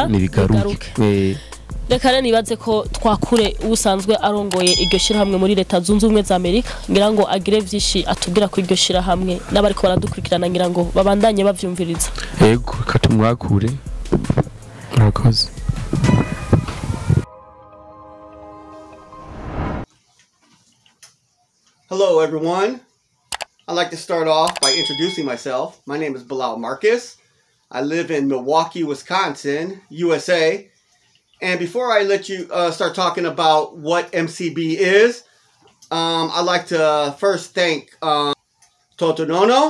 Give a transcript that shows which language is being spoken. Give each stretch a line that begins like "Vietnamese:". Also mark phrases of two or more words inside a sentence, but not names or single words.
Rundi: n'ibigaruke. Reka rero nibaze ko twakure usanzwe arongoye iryo shyirahamwe muri Leta Zunze Ubumwe za Amerika, ngira ngo agire vyinshi atubwira ko iryo shyirahamwe n'abariko baradukurikirana, ngira ngo babandanye bavyumviriza. Yego, katumwakure. Murakoze.
English: Hello everyone. I'd like to start off by introducing myself. My name is Bilal Marquis. I live in Milwaukee, Wisconsin, USA. And before I let you start talking about what MCB is, I'd like to first thank Totonono.